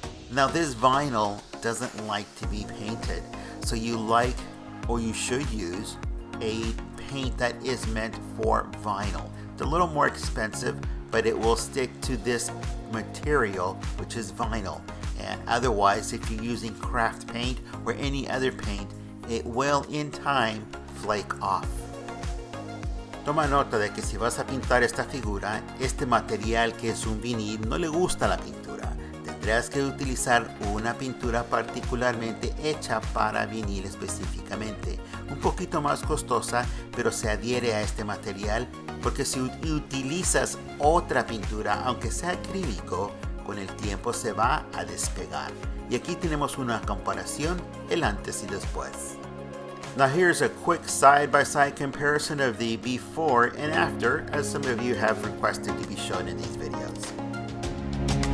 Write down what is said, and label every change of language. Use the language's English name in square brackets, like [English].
[English] Now this vinyl doesn't like to be painted, so you should use a paint that is meant for vinyl. It's a little more expensive, but it will stick to this material, which is vinyl. And otherwise, if you're using craft paint or any other paint, it will in time flake off. [Spanish] Toma nota de que si vas a pintar esta figura, este material que es un vinil no le gusta la pintura. Tendrás que utilizar una pintura particularmente hecha para vinil específicamente, un poquito más costosa, pero se adhiere a este material porque si utilizas otra pintura, aunque sea acrílico, con el tiempo se va a despegar. Y aquí tenemos una comparación, el antes y después. [English] Now here's a quick side-by-side comparison of the before and after, as some of you have requested to be shown in these videos.